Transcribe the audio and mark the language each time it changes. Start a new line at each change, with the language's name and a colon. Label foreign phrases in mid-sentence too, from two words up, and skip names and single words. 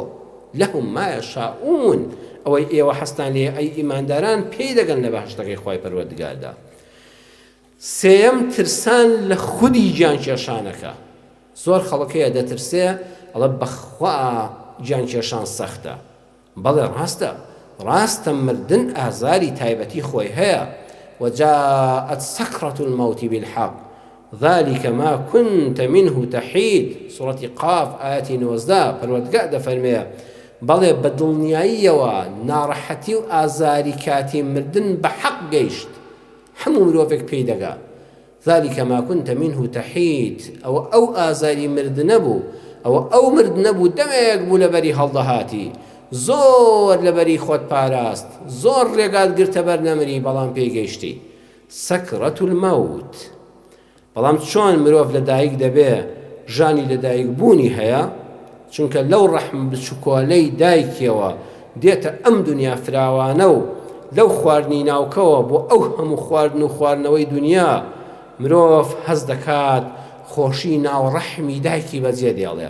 Arabic: لەهم ما یەشاؤون،
Central Kurdish: ئەوەی ئێوە حەستان لێ ئەی ئیمانداران پێی دەگەن لە بەهەشتەکەی خوای پەروەردگاردا. سێیەم ترسان لە خودی گیانکێشانەکە. زۆر خەڵکەیە دەترسێ ئەڵە بەخوا گیانکێشان سەختە. بەڵێ ڕاستە مردن ئازاری تایبەتی خۆی هەیە.
Arabic: وجاءت سكرة الموت بالحق ذلك ما كنت منه تحيد.
Central Kurdish: سورة قاف آية 19 پروردگار دەفەرمێ بەڵێ بە دڵنیاییەوە ناڕەحەتی و ئازاری کاتی مردن بە حەق گەیشت، هەموو مرۆڤێک پێی دەگا.
Arabic: ذلك ما كنت منه تحيد،
Central Kurdish: ئەو ئازاری مردنە بوو، ئەو مردنە بوو دەمێک بوو لەبەری هەڵدەهاتی، زۆر لەبەری خۆت پاراست، زۆر ڕێگات گرتە بەر نەمری، بەڵام پێیگەیشتی.
Arabic: سەکرەت المەوت.
Central Kurdish: بەڵام چۆن مرۆڤ لەدایک دەبێ ژانی لەدایک بوونی هەیە، چونکە لەو ڕەحم بچووکۆلەی دایکیەوە دێتە ئەم دنیا فراوانە و لەو خواردنی ناوکەوە بۆ ئەو هەموو خواردن و خواردنەوەی دنیا مرۆڤ هەز دەکات خۆشی ناوڕەحمی دایکی بەجێ دێڵێ.